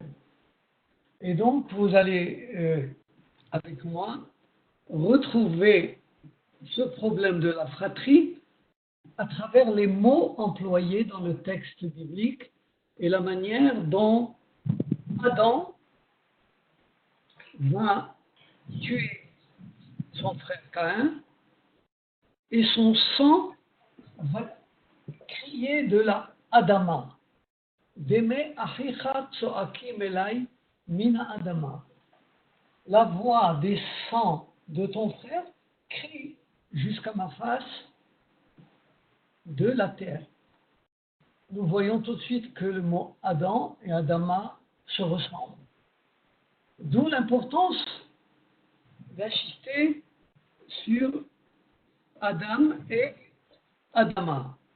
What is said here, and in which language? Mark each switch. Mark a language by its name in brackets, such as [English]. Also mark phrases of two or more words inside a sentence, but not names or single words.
[French] Et donc vous allez, avec moi, retrouver ce problème de la fratrie à travers les mots employés dans le texte biblique et la manière dont Adam va tuer son frère Caïn et son sang va crier de la Adama. [Hebrew] דמי אחיך צועקים אלי מן האדמה. [French] La voix des sangs de ton frère crie jusqu'à ma face de la terre. Nous voyons tout de suite que le mot Adam et Adama se ressemblent. D'où l'importance d'insister sur Adam et Adama.